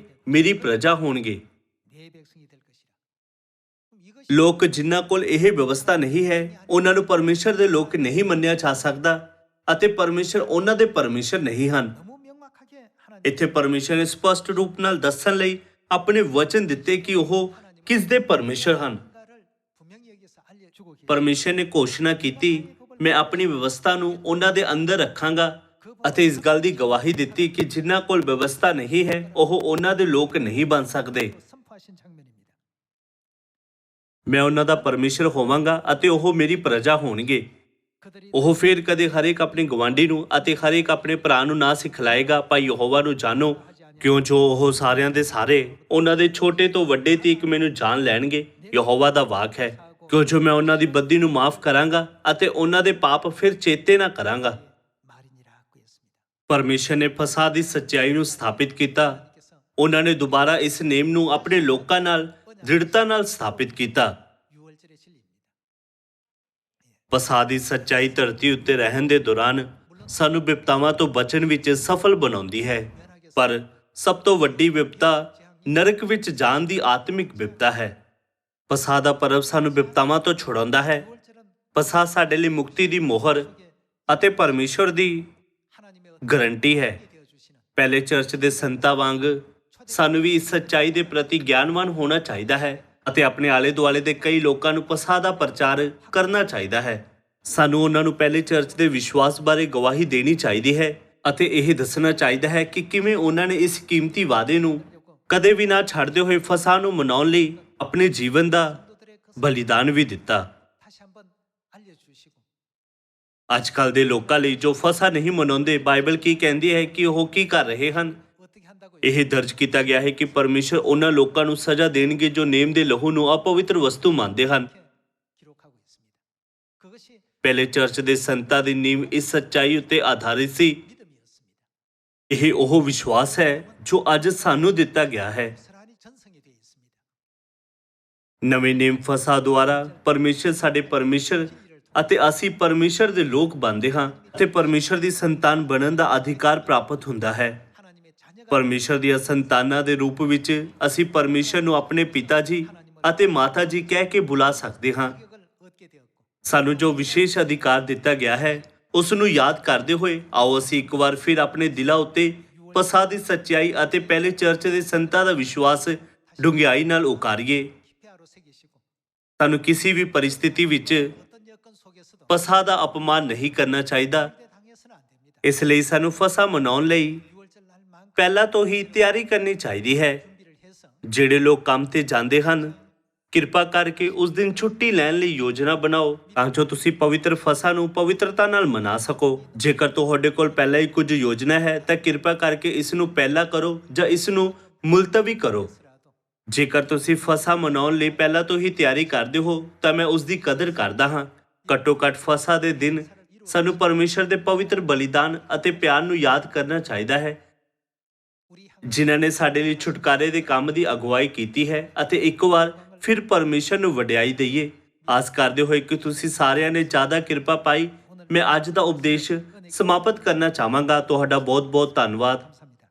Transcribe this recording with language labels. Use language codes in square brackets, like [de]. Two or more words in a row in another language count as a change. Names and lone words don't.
[pa] ਮੇਰੀ ਪ੍ਰਜਾ ਹੋਣਗੇ। [ko] 내 백성이 될 것이라. 그럼 이것이 [pa] ਲੋਕ ਜਿਨ੍ਹਾਂ ਕੋਲ ਇਹ ਵਿਵਸਥਾ ਨਹੀਂ ਹੈ ਉਹਨਾਂ ਨੂੰ ਪਰਮੇਸ਼ਰ ਦੇ ਲੋਕ ਨਹੀਂ ਮੰਨਿਆ ਜਾ ਸਕਦਾ ਅਤੇ ਪਰਮੇਸ਼ਰ ਉਹਨਾਂ ਦੇ ਪਰਮੇਸ਼ਰ ਨਹੀਂ ਹਨ। [ko] 너무 명확하게 하나님 [pa] ਇੱਥੇ ਪਰਮੇਸ਼ਰ ਨੇ ਸਪਸ਼ਟ ਰੂਪ ਨਾਲ ਦੱਸਣ ਲਈ ਆਪਣੇ ਵਚਨ ਦਿੱਤੇ ਕਿ ਉਹ ਕਿਸ ਦੇ ਪਰਮੇਸ਼ਰ ਹਨ। [ko] 뭔가를 분명히 여기서 알려주고 계십니다. [pa] ਪਰਮੇਸ਼ਰ ਨੇ ਘੋਸ਼ਣਾ ਕੀਤੀ, ਮੈਂ ਆਪਣੀ ਵਿਵਸਥਾ ਨੂੰ ਉਹਨਾਂ ਦੇ ਅੰਦਰ ਰੱਖਾਂਗਾ ਅਤੇ ਇਸ ਗੱਲ ਦੀ ਗਵਾਹੀ ਦਿੱਤੀ ਕਿ ਜਿਨ੍ਹਾਂ ਕੋਲ ਵਿਵਸਥਾ ਨਹੀਂ ਹੈ ਉਹ ਉਹਨਾਂ ਦੇ ਲੋਕ ਨਹੀਂ ਬਣ ਸਕਦੇ। [ko] 선포하신 장면입니다. [pa] ਮੈਂ ਉਹਨਾਂ ਦਾ ਪਰਮੇਸ਼ਰ ਹੋਵਾਂਗਾ ਅਤੇ ਉਹ ਮੇਰੀ ਪ੍ਰਜਾ ਹੋਣਗੇ। [ko] 그들이 [pa] ਉਹ ਫਿਰ ਕਦੇ ਹਰੇਕ ਆਪਣੇ ਗਵਾਂਢੀ ਨੂੰ ਅਤੇ ਹਰੇਕ ਆਪਣੇ ਭਰਾ ਨੂੰ ਨਾ ਸਿਖਲਾਏਗਾ, ਭਾਈ ਯਹੋਵਾ ਨੂੰ ਜਾਣੋ, ਕਿਉਂ ਜੋ ਉਹ ਸਾਰਿਆਂ ਦੇ ਸਾਰੇ ਉਹਨਾਂ ਦੇ ਛੋਟੇ ਤੋਂ ਵੱਡੇ ਤੀਕ ਮੈਨੂੰ ਜਾਣ ਲੈਣਗੇ। ਯਹੋਵਾ ਦਾ ਵਾਕ ਹੈ, ਕਿਉਂ ਜੋ ਮੈਂ ਉਹਨਾਂ ਦੀ ਬਦੀ ਨੂੰ ਮਾਫ ਕਰਾਂਗਾ ਅਤੇ ਉਹਨਾਂ ਦੇ ਪਾਪ ਫਿਰ ਚੇਤੇ ਨਾ ਕਰਾਂਗਾ। [ko] 말이니라고 했습니다. [pa] ਪਰਮੇਸ਼ਰ ਨੇ ਫਸਾ ਦੀ ਸੱਚਾਈ ਨੂੰ ਸਥਾਪਿਤ ਕੀਤਾ। [ko] 그래서 [pa] ਉਹਨਾਂ ਨੇ ਦੁਬਾਰਾ ਇਸ ਨੇਮ ਨੂੰ ਆਪਣੇ ਲੋਕਾਂ ਨਾਲ ਦ੍ਰਿੜਤਾ ਨਾਲ ਸਥਾਪਿਤ ਕੀਤਾ। [ko] 6월절의 진리입니다. [pa] ਫਸਾ ਦੀ ਸੱਚਾਈ ਧਰਤੀ ਉੱਤੇ ਰਹਿਣ ਦੇ ਦੌਰਾਨ ਸਾਨੂੰ ਵਿਪਤਾਵਾਂ ਤੋਂ ਬਚਣ ਵਿੱਚ ਸਫਲ ਬਣਾਉਂਦੀ ਹੈ, ਪਰ ਸਭ ਤੋਂ ਵੱਡੀ ਵਿਪਤਾ ਨਰਕ ਵਿੱਚ ਜਾਣ ਦੀ ਆਤਮਿਕ ਵਿਪਤਾ ਹੈ। ਫਸਾ ਦਾ ਪਰਵ ਸਾਨੂੰ ਵਿਪਤਾਵਾਂ ਤੋਂ ਛੁਡਾਉਂਦਾ ਹੈ। [ko] 6월절은 [pa] ਫਸਾ ਸਾਡੇ ਲਈ ਮੁਕਤੀ ਦੀ ਮੋਹਰ ਅਤੇ ਪਰਮੇਸ਼ਰ ਦੀ [ko] 하나님의 [pa] ਗਰੰਟੀ ਹੈ। [ko] 되어 주시는 [pa] ਪਹਿਲੇ ਚਰਚ ਦੇ ਸੰਤਾਂ ਵਾਂਗ ਸਾਨੂੰ ਵੀ ਇਸ ਸੱਚਾਈ ਦੇ ਪ੍ਰਤੀ ਗਿਆਨਵਾਨ ਹੋਣਾ ਚਾਹੀਦਾ ਹੈ ਅਤੇ ਆਪਣੇ ਆਲੇ ਦੁਆਲੇ ਦੇ ਕਈ ਲੋਕਾਂ ਨੂੰ ਫਸਾ ਦਾ ਪ੍ਰਚਾਰ ਕਰਨਾ ਚਾਹੀਦਾ ਹੈ। ਸਾਨੂੰ ਉਹਨਾਂ ਨੂੰ ਪਹਿਲੇ ਚਰਚ ਦੇ ਵਿਸ਼ਵਾਸ ਬਾਰੇ ਗਵਾਹੀ ਦੇਣੀ ਚਾਹੀਦੀ ਹੈ ਅਤੇ ਇਹ ਦੱਸਣਾ ਚਾਹੀਦਾ ਹੈ ਕਿ ਕਿਵੇਂ ਉਹਨਾਂ ਨੇ ਇਸ ਕੀਮਤੀ ਵਾਅਦੇ ਨੂੰ ਕਦੇ ਵੀ ਨਾ ਛੱਡਦੇ ਹੋਏ ਫਸਾ ਨੂੰ ਮਨਾਉਣ ਲਈ ਆਪਣੇ ਜੀਵਨ ਦਾ [ko] 성도들의 그 [pa] ਬਲੀਦਾਨ ਵੀ ਦਿੱਤਾ। [ko] 다시 한번 알려주시고 [pa] ਅੱਜ ਕੱਲ੍ਹ ਦੇ ਲੋਕਾਂ ਲਈ ਜੋ ਫਸਾ ਨਹੀਂ ਮਨਾਉਂਦੇ, ਬਾਈਬਲ ਕੀ ਕਹਿੰਦੀ ਹੈ ਕਿ ਉਹ ਕੀ ਕਰ ਰਹੇ ਹਨ? [ko] 어떻게 한다고 [pa] ਇਹ ਦਰਜ ਕੀਤਾ ਗਿਆ ਹੈ ਕਿ ਪਰਮੇਸ਼ਰ ਉਹਨਾਂ ਲੋਕਾਂ ਨੂੰ ਸਜ਼ਾ ਦੇਣਗੇ ਜੋ ਨੇਮ ਦੇ ਲਹੂ ਨੂੰ ਅਪਵਿੱਤਰ ਵਸਤੂ ਮੰਨਦੇ ਹਨ। [ko] 이렇게 기록하고 있습니다. 그것이 [pa] ਪਹਿਲੇ ਚਰਚ ਦੇ ਸੰਤਾਂ ਦੀ ਨੀਂਹ ਇਸ ਸੱਚਾਈ ਉੱਤੇ ਆਧਾਰਿਤ ਸੀ। [ko] 믿음이었습니다. [pa] ਇਹ ਉਹ ਵਿਸ਼ਵਾਸ ਹੈ ਜੋ ਅੱਜ ਸਾਨੂੰ ਦਿੱਤਾ ਗਿਆ ਹੈ। [ko] 고스란히 전성이 되어 있습니다. [pa] ਨਵੇਂ ਨੇਮ ਫਸਾ ਦੁਆਰਾ ਪਰਮੇਸ਼ਰ ਸਾਡੇ ਪਰਮੇਸ਼ਰ ਅਤੇ ਅਸੀਂ ਪਰਮੇਸ਼ਰ ਦੇ ਲੋਕ ਬਣਦੇ ਹਾਂ ਅਤੇ ਪਰਮੇਸ਼ਰ ਦੀ ਸੰਤਾਨ ਬਣਨ ਦਾ ਅਧਿਕਾਰ ਪ੍ਰਾਪਤ ਹੁੰਦਾ ਹੈ। [ko] 하나님의 자녀가 [pa] ਪਰਮੇਸ਼ਰ ਦੀਆਂ ਸੰਤਾਨਾਂ ਦੇ ਰੂਪ ਵਿੱਚ ਅਸੀਂ ਪਰਮੇਸ਼ਰ ਨੂੰ ਆਪਣੇ ਪਿਤਾ ਜੀ ਅਤੇ ਮਾਤਾ ਜੀ ਕਹਿ ਕੇ ਬੁਲਾ ਸਕਦੇ ਹਾਂ। [ko] 자격을 얻게 되었고 [pa] ਸਾਨੂੰ ਜੋ ਵਿਸ਼ੇਸ਼ ਅਧਿਕਾਰ ਦਿੱਤਾ ਗਿਆ ਹੈ ਉਸ ਨੂੰ ਯਾਦ ਕਰਦੇ ਹੋਏ ਆਓ ਅਸੀਂ ਇੱਕ ਵਾਰ ਫਿਰ ਆਪਣੇ ਦਿਲਾਂ ਉੱਤੇ ਫਸਾ ਦੀ ਸੱਚਾਈ ਅਤੇ ਪਹਿਲੇ ਚਰਚ ਦੇ ਸੰਤਾਂ ਦਾ ਵਿਸ਼ਵਾਸ ਡੂੰਘਾਈ ਨਾਲ ਉਕਾਰੀਏ। [ko] 피아로 새기시고 [pa] ਸਾਨੂੰ ਕਿਸੇ ਵੀ ਪਰਿਸਥਿਤੀ ਵਿੱਚ [ko] 어떤 여건 속에서도 [pa] ਫਸਾ ਦਾ ਅਪਮਾਨ ਨਹੀਂ ਕਰਨਾ ਚਾਹੀਦਾ। [ko] 당해서는 안 됩니다. [pa] ਇਸ ਲਈ ਸਾਨੂੰ ਫਸਾ ਮਨਾਉਣ ਲਈ [ko] 6월절 날만큼 [pa] ਪਹਿਲਾਂ ਤੋਂ ਹੀ ਤਿਆਰੀ ਕਰਨੀ ਚਾਹੀਦੀ ਹੈ। [ko] 준비를 해서 [pa] ਜਿਹੜੇ ਲੋਕ ਕੰਮ ਤੇ ਜਾਂਦੇ ਹਨ, ਕਿਰਪਾ ਕਰਕੇ ਉਸ ਦਿਨ ਛੁੱਟੀ ਲੈਣ ਲਈ ਯੋਜਨਾ ਬਣਾਓ ਤਾਂ ਜੋ ਤੁਸੀਂ ਪਵਿੱਤਰ ਫਸਾ ਨੂੰ ਪਵਿੱਤਰਤਾ ਨਾਲ ਮਨਾ ਸਕੋ। ਜੇਕਰ ਤੁਹਾਡੇ ਕੋਲ ਪਹਿਲਾਂ ਹੀ ਕੁਝ ਯੋਜਨਾ ਹੈ ਤਾਂ ਕਿਰਪਾ ਕਰਕੇ ਇਸ ਨੂੰ ਪਹਿਲਾਂ ਕਰੋ ਜਾਂ ਇਸ ਨੂੰ ਮੁਲਤਵੀ ਕਰੋ। [ko] 라도 [pa] ਜੇਕਰ ਤੁਸੀਂ ਫਸਾ ਮਨਾਉਣ ਲਈ ਪਹਿਲਾਂ ਤੋਂ ਹੀ ਤਿਆਰੀ ਕਰਦੇ ਹੋ ਤਾਂ ਮੈਂ ਉਸ ਦੀ ਕਦਰ ਕਰਦਾ ਹਾਂ। ਘੱਟੋ ਘੱਟ ਫਸਾ ਦੇ ਦਿਨ ਸਾਨੂੰ ਪਰਮੇਸ਼ਰ ਦੇ ਪਵਿੱਤਰ ਬਲੀਦਾਨ ਅਤੇ ਪਿਆਰ ਨੂੰ ਯਾਦ ਕਰਨਾ ਚਾਹੀਦਾ ਹੈ। [ko] 우리 한 [pa] ਜਿਨ੍ਹਾਂ ਨੇ ਸਾਡੇ ਲਈ ਛੁਟਕਾਰੇ ਦੇ ਕੰਮ ਦੀ ਅਗਵਾਈ ਕੀਤੀ ਹੈ ਅਤੇ ਇੱਕ ਵਾਰ ਫਿਰ ਪਰਮੇਸ਼ਰ ਨੂੰ ਵਡਿਆਈ ਦਈਏ। ਆਸ ਕਰਦੇ ਹੋਏ ਕਿ ਤੁਸੀਂ ਸਾਰਿਆਂ ਨੇ ਜ਼ਿਆਦਾ ਕਿਰਪਾ ਪਾਈ, ਮੈਂ ਅੱਜ ਦਾ ਉਪਦੇਸ਼ ਸਮਾਪਤ ਕਰਨਾ ਚਾਹਾਂਗਾ। ਤੁਹਾਡਾ ਬਹੁਤ ਬਹੁਤ ਧੰਨਵਾਦ।